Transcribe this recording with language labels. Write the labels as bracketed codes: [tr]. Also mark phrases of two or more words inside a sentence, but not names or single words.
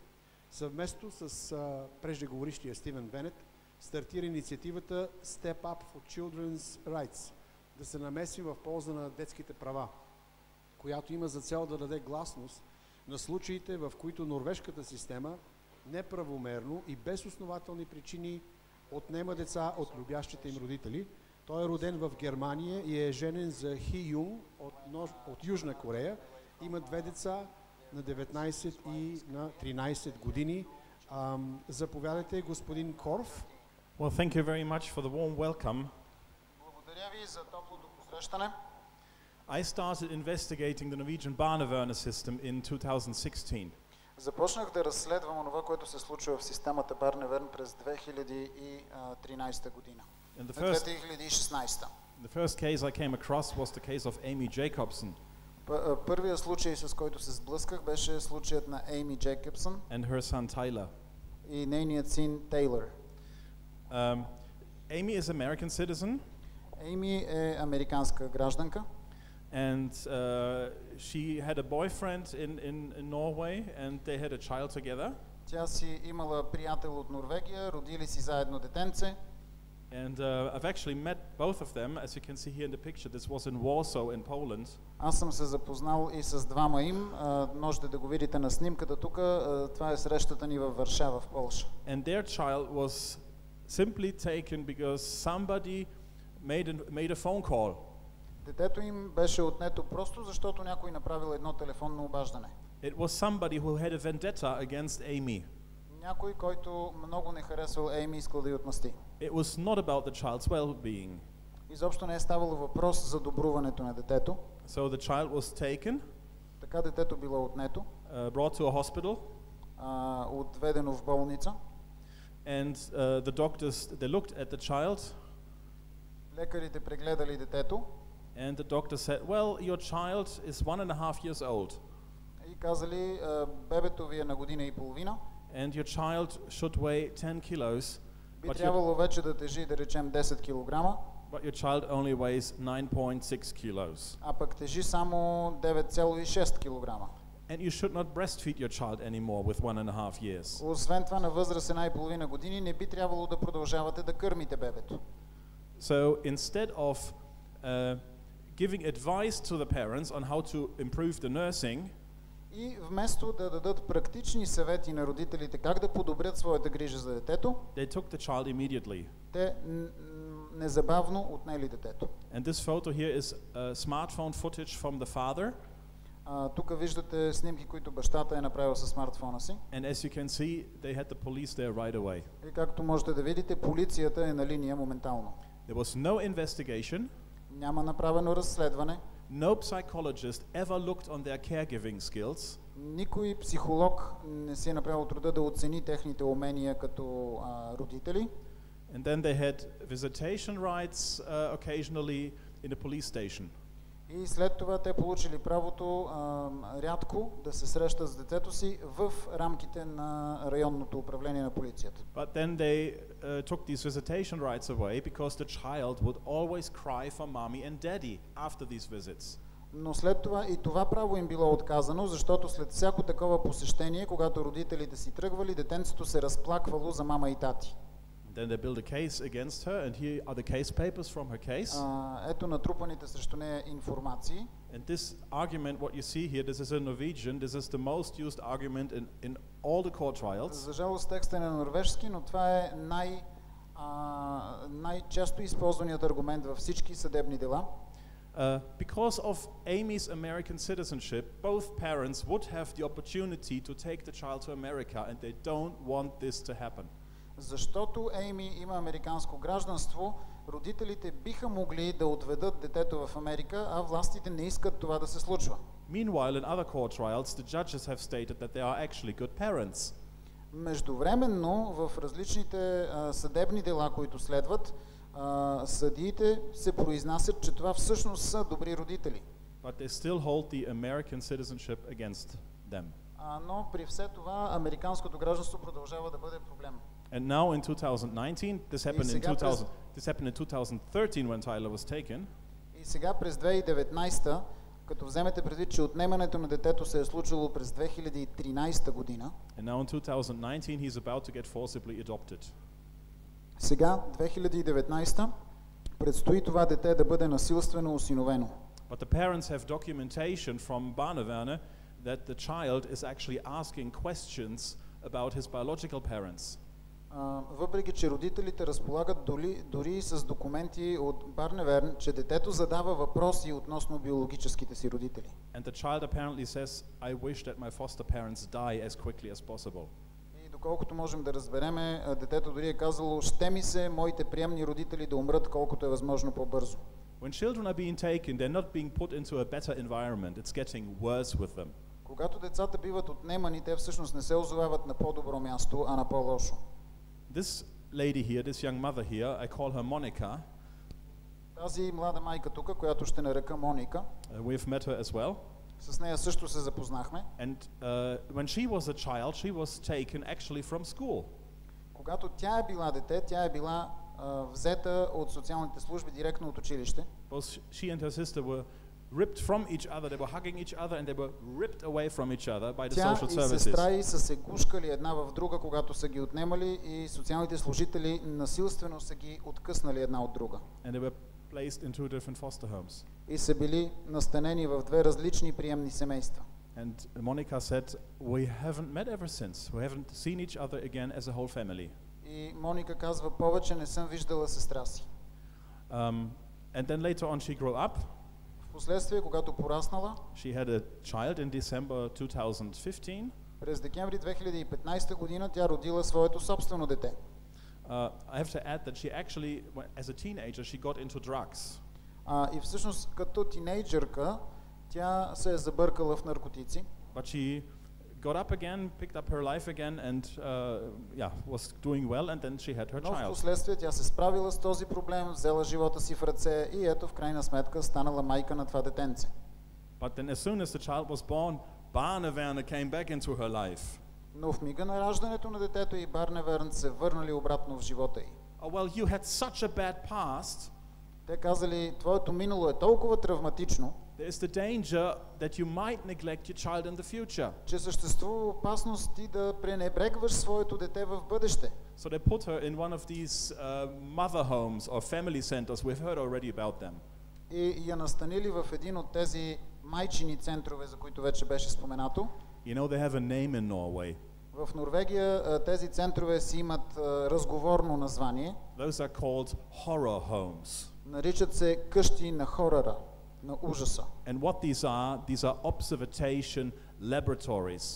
[bg] Съвместно с преждеговорищия Стивен Бенет стартира инициативата Step Up for Children's Rights, да се намеси в полза на детските права, която има за цел да даде гласност на случаите, в които норвежката система неправомерно и без основателни причини отнема деца от любящите им родители. Той е роден в Германия и е женен за Хи Юнг от Южна Корея. Има 2 деца на 19 и на 13 години. Заповядайте, господин Корф. [en] Well, thank you very much for the warm welcome. [bg] Благодаря ви за топлото посрещане. [en] I started investigating the Norwegian barnevern system in 2016. [bg] Започнах да разследвам онова, което се случва в системата Барневерн през 2013 година. 2016. [en] The first case I came across was the case of Amy Jacobson. [bg] Първият случай, с който се сблъсках, беше случаят на Amy Jacobson [en] and her son Tyler. [bg] И нейният син Тейлър. [en] Amy is American citizen. [bg] Amy е американска гражданка. [en] And she had a boyfriend in Norway, and they had a child together. [bg] Тя си имала приятел от Норвегия, родили си заедно детенце. [en] And I've actually met both of them, as you can see here in the picture. This was in Warsaw in Poland. [bg] Аз съм се запознал и с двама им. Можете да го видите на снимката тук. Това е срещата ни във Варшава, в Полша. [en] And their child was simply taken because somebody made a phone call. [bg] Детето им беше отнето просто защото някой направил едно телефонно обаждане. [en] It was somebody who had a vendetta against Amy. [bg] Някой, който много не харесвал Ейми, искал да й отмъсти. [en] It was not about the child's well-being. [bg] Изобщо не е ставало въпрос за добруването на детето. [en] So the child was taken. [bg] Така детето било отнето. [en] Brought to a hospital. [bg] Отведено в болница. [en] And the doctors, they looked at the child. [bg] Лекарите прегледали детето. [en] And the doctor said, well, your child is 1.5 years old. [bg] И казали, бебето ви е на година и половина. [en] And your child should weigh 10 kilos. [bg] Би трябвало вече да тежи, да речем, 10 килограма. [en] But your child only weighs 9.6 kilos. [bg] А пък тежи само 9,6 килограма. [en] And you should not breastfeed your child anymore with 1.5 years. [bg] Освен това, на възраст 1,5 години не би трябвало да продължавате да кърмите бебето. [en] So instead of giving advice to the parents on how to improve the nursing, [bg] и вместо да дадат практични съвети на родителите как да подобрят своята грижа за детето, [en] they took the child immediately. [bg] Те незабавно отнели детето. [en] And this photo here is smartphone footage from the father. [bg] Тук виждате снимки, които бащата е направил със смартфона си. [en] And as you can see, they had the police there right away. [bg] И както можете да видите, полицията е на линия моментално. [en] There was no investigation. [bg] Няма направено разследване. [en] No psychologist ever looked on their caregiving skills. [bg] Никой психолог не си е направил труда да оцени техните умения като родители. [en] And then they had visitation rights occasionally in a police station. [bg] И след това те получили правото рядко да се срещат с детето си в рамките на районното управление на полицията. [en] But then they took these visitation rights away because the child would always cry for mommy and daddy after these visits. [bg] Но след това и това право им било отказано, защото след всяко такова посещение, когато родителите си тръгвали, детенцето се разплаквало за мама и тати. [en] Then they built a case against her, and here are the case papers from her case. [bg] Ето натрупаните срещу нея информации. [en] And this argument, what you see here, this is in Norwegian. This is the most used argument in all the court trials. [bg] За жалост текстът е на норвежски, но това е най-често използваният аргумент във всички съдебни дела. [en] Because of Amy's American citizenship, both parents would have the opportunity to take the child to America, and they don't want this to happen. [bg] Защото Ейми има американско гражданство, родителите биха могли да отведат детето в Америка, а властите не искат това да се случва. [en] Meanwhile, in other court trials, the judges have stated that they are actually good parents. [bg] Междувременно, в различните съдебни дела, които следват, съдиите се произнасят, че това всъщност са добри родители. [en] But they still hold the American citizenship against them. [bg] Но при все това американското гражданство продължава да бъде проблем. [en] And now in 2019, this happened in 2013 when Tyler was taken. [bg] И сега през 2019, като вземете предвид, че отнемането на детето се е случило през 2013 година. [en] And now in 2019 he's about to get forcibly adopted. [bg] Сега 2019 предстои това дете да бъде насилствено осиновено. [en] But the parents have documentation from Barneverne that the child is actually asking questions about his biological parents. [bg] Въпреки че родителите разполагат дори с документи от Барневерн, че детето задава въпроси относно биологическите си родители. [en] And the child apparently says, I wish that my foster parents die as quickly as possible. [bg] И доколкото можем да разбереме, детето дори е казало, ще ми се моите приемни родители да умрат колкото е възможно по-бързо. [en] When children are being taken, they're not being put into a better environment. It's getting worse with them. [bg] Когато децата биват отнемани, те всъщност не се озовават на по-добро място, а на по-лошо. [en] This lady here, this young mother here, I call her Monica. [bg] Тази млада майка тук, която ще нарека Моника, [en] We've met her as well. [bg] с нея също се запознахме. [en] And when she was a child, she was taken actually from school. [bg] Когато тя е била дете, тя е била взета от социалните служби директно от училище. [en] Both she and her sister were ripped from each other. They were hugging each other and they were ripped away from each other by the social [bg] Тя и [en] services. [bg] сестра й са се гушкали една в друга, когато са ги отнемали, и социалните служители насилствено са ги откъснали една от друга. [en] And they were placed in two different foster homes. [bg] И са били настанени в две различни приемни семейства. [en] And Monica said, we haven't met ever since. We haven't seen each other again as a whole family. [bg] И Моника казва, повече не съм виждала сестра си. [en] And then later on she grew up. [bg] Впоследствие, когато пораснала, [en] She had a child in December 2015. [bg] през декември 2015 година тя родила своето собствено дете. [en] I have to add that she actually, as a teenager, she got into drugs. [bg] И всъщност като тинейджърка тя се е забъркала в наркотици. [en] But she got up again, picked up her life again, and was doing well, and then she had her [bg] Но [en] child. [bg] впоследствие тя се справила с този проблем, взела живота си в ръце и ето в крайна сметка станала майка на това детенце. [en] But then as soon as the child was born, Barneverne came back into her life. [bg] Но в мига на раждането на детето и Барневерн се върнали обратно в живота й. [en] Oh, well, you had such a bad past. [bg] Те казали, твоето минало е толкова травматично, [en] There's the danger that you might neglect your child in the future. [bg] че съществува опасност ти да пренебрегваш своето дете в бъдеще. [en] So they put her in one of these mother homes or family centers. We've heard already about them. [bg] И я настанили в един от тези майчини центрове, за които вече беше споменато. [en] You know, they have a name in Norway. [bg] В Норвегия тези центрове си имат разговорно название. [en] Those are called horror homes. [bg] Наричат се къщи на хорора, на ужаса. [en] And what these are observation laboratories.